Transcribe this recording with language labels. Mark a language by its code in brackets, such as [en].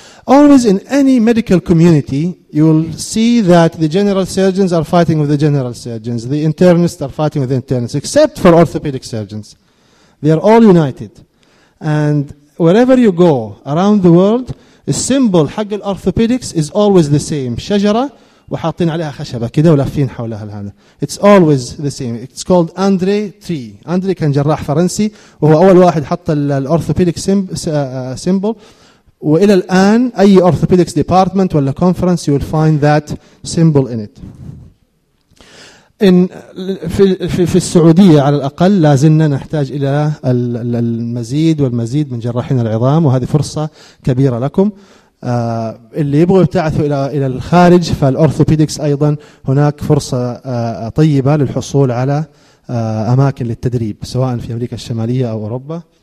[en] Always in any medical community, you'll see that the general surgeons are fighting with the general surgeons, the internists are fighting with the internists, except for orthopedic surgeons. They are all united. And wherever you go around the world, the symbol حق الorthopedics is always the same. [ar] شجرة وحاطين عليها خشبة كده ولافين حولها هذا. [en] It's always the same. It's called André Tree. [ar] André كان جراح فرنسي وهو أول واحد حط الorthopedic symbol. وإلى الآن أي [en] orthopedics department ولا conference, you will find that symbol in it. [ar] إن في السعودية على الأقل لازلنا نحتاج إلى المزيد والمزيد من جراحين العظام, وهذه فرصة كبيرة لكم اللي يبغوا يبتعثوا إلى الخارج. فالأورثوبيدكس أيضا هناك فرصة طيبة للحصول على أماكن للتدريب سواء في أمريكا الشمالية أو أوروبا.